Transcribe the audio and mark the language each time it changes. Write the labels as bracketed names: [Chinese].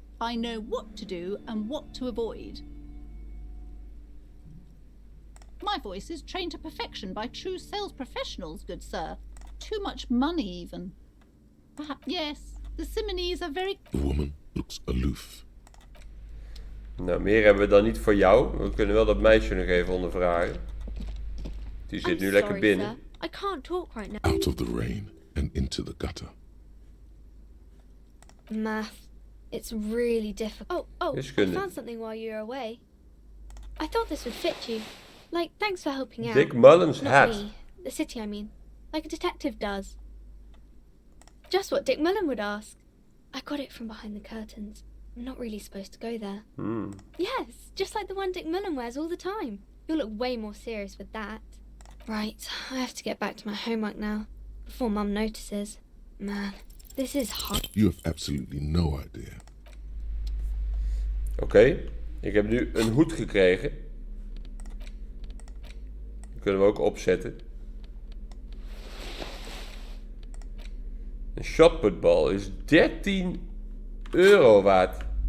[English] I know what to do and what to avoid. My voice is trained to perfection by true sales professionals, good sir. Too much money, even. Perhaps, yes, the Simonese are very... The woman looks aloof. [Dutch] Nou, meer hebben we dan niet voor jou. We kunnen wel dat meisje nog even ondervragen. Die zit nu lekker binnen. [English] Sir. I can't talk right now. Out of the rain and into the gutter. Math. It's really difficult. Oh, I [Dutch] Wiskunde. [English] found something while you were away. I thought this would fit you. Like, thanks for helping out. Dick Mullen's Not hat. me. The city, I mean. Like a detective does. Just what Dick Mullen would ask. I got it from behind the curtains. I'm not really supposed to go there. Yes, just like the one Dick Mullen wears all the time. You'll look way more serious with that. Right, I have to get back to my homework now. Before Mum notices. Man, this is hard. You have absolutely no idea. [Dutch] Oké, ik heb nu een hoed gekregen. Die kunnen we ook opzetten. Een shotputbal is 13 euro waard.